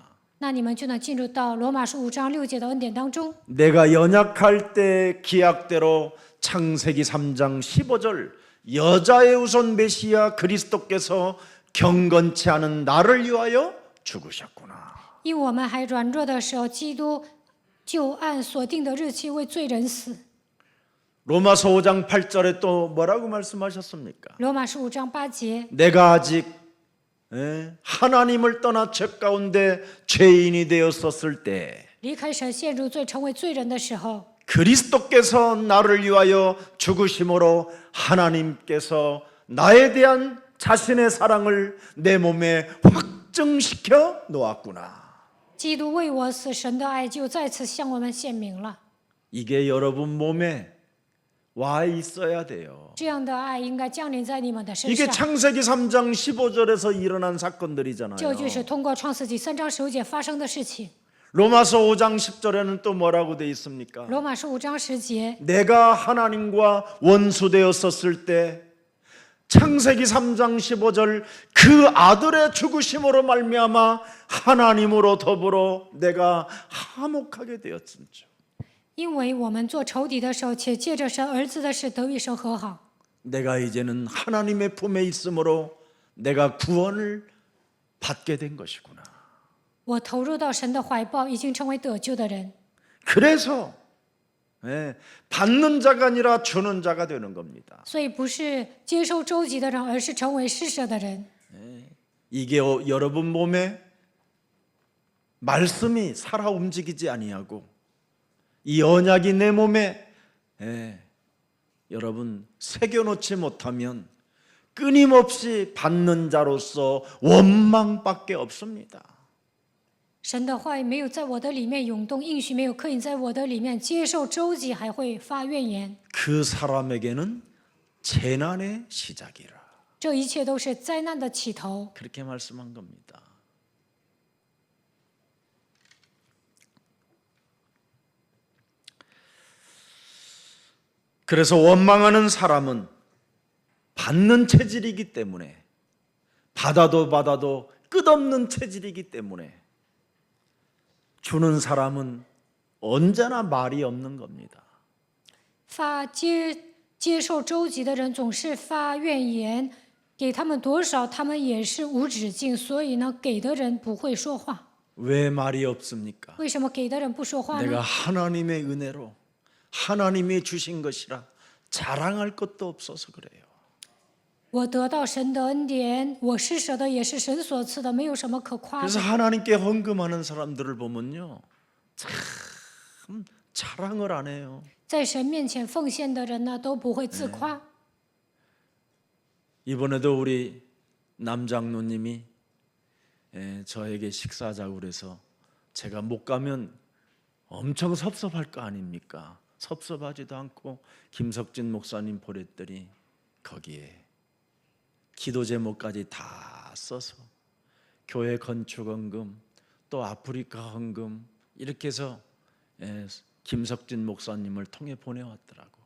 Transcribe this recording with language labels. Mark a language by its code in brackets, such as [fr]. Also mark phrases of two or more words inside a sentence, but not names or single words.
[zh] 那你们就能进入到罗马书5章6节的恩典当中。 [ko] 내가 연약할 때 기약대로 창세기 3장 15절 여자의 우선 메시아 그리스도께서 경건치 않은 나를 위하여 죽으셨구나. [zh] 因我们还软弱的时候，基督就按所定的日期为罪人死。 [ko] 로마서 5장 8절에 또 뭐라고 말씀하셨습니까? [zh] 罗马书5章8节， [ko] 내가 아직 하나님을 떠나 죄 가운데 죄인이 되었었을 때 [zh] 离开神陷入罪成为罪人的时候， [ko] 그리스도께서 나를 위하여 죽으심으로 하나님께서 나에 대한 자신의 사랑을 내 몸에 확증시켜 놓았구나. [zh] 基督为我死，神的爱就再次向我们显明了。 [ko] 이게 여러분 몸에 와 있어야 돼요. [zh] 这样的爱应该降临在你们的身 [ko] 이게 [zh] 上。 [ko] 창세기 3장 15절에서 일어난 사건들이잖아요. [zh] 这就是通过创世纪3章15节发生的事情。 [ko] 로마서 5장 10절에는 또 뭐라고 돼 있습니까? [zh] 罗马书5章10节， [ko] 내가 하나님과 원수되었었을 때 창세기 3장 15절 그 아들의 죽으심으로 말미암아 하나님으로 더불어 내가 화목하게 되었음죠. [zh] 因为我们做仇敌的时候，且借着神儿子的事得与神和好。 [ko] 내가 이제는 하나님의 품에 있으므로 내가 구원을 받게 된 것이구나. [zh] 我投入到神的怀抱，已经成为得救的人。 [ko] 그래서 받는 자가 아니라 주는 자가 되는 겁니다. [zh] 所以不是接受周济的人，而是成为施舍的人。 [ko] 이게 여러분 몸에 말씀이 살아 움직이지 아니하고 이 언약이 내 몸에 여러분 새겨놓지 못하면 끊임없이 받는 자로서 원망밖에 없습니다. [zh] 神的话语没有在我的里面涌动，应许没有刻印在我的里面，接受周济还会发怨言。 [ko] 그 사람에게는 재난의 시작이라. [zh] 这一切都是灾难的起头。 [ko] 그렇게 말씀한 겁니다. 그래서 원망하는 사람은 받는 체질이기 때문에 받아도 끝없는 체질이기 때문에 주는 사람은 언제나 말이 없는 겁니다. [zh] 接受周济的人总是发怨言，给他们多少，他们也是无止境。所以呢，给的人不会说话。 [ko] 왜 말이 없습니까? [zh] 为什么给的人不说话 [ko] 내가 [zh] 呢？ [ko] 하나님의 은혜로 하나님이 주신 것이라 자랑할 것도 없어서 그래요. [zh] 我得到神的恩典，我施舍的也是神所赐的，没有什么可夸 [ko] 그래서 [zh] 的。 [ko] 하나님께 헌금하는 사람들을 보면요, 참 자랑을 안 해요. [zh] 在神面前奉献的人呢，都不会自夸。 [ko] 이번에도 우리 남장로님이 저에게 식사하자고 그래서 제가 못 가면 엄청 섭섭할 거 아닙니까? 섭섭하지도 않고 김석진 목사님 보냈더니 거기에 기도 제목까지 다 써서 교회 건축 헌금 또 아프리카 헌금 이렇게 해서 김석진 목사님을 통해 보내왔더라고.